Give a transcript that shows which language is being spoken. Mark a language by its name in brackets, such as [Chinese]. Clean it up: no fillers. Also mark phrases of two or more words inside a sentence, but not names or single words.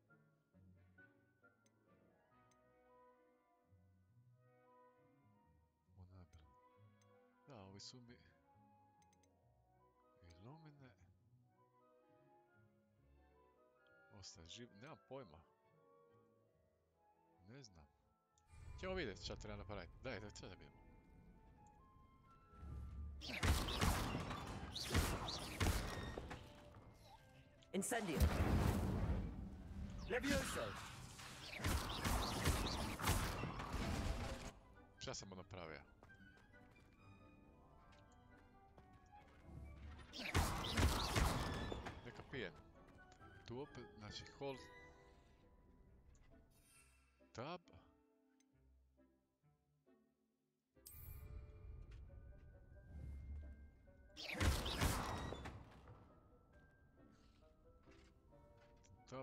[Bosnian] Da, ovi su mi... Ilumine... Ostaje živ... Nemam pojma. Ne znam. Ćemo vidjeti šta treba napraviti. Daj, sad da vidimo. Incendio. Levioso. Šta sam mu napravio? Neka pijem. Tu opet, znači hold... Tab. Tab.